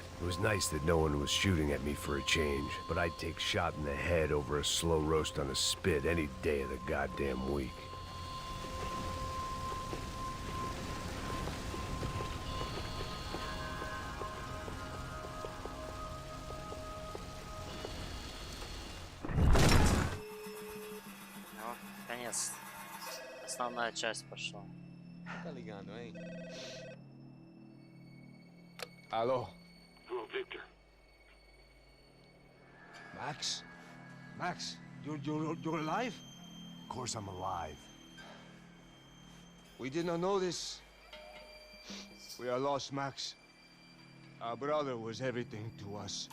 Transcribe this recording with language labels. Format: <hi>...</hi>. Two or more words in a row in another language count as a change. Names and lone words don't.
<en>It was nice that no one was shooting at me for a change, but I'd take shot in the head over a slow roast on a spit any day of the goddamn week.</en> <ru>Ну, конец. Основная часть пошла.</ru> <pt>Tá ligando, hein? Alô?</pt> <en>Hello, Victor. Max? Max, you're alive? Of course I'm alive. We did not know this. We are lost, Max. Our brother was everything to us.</en>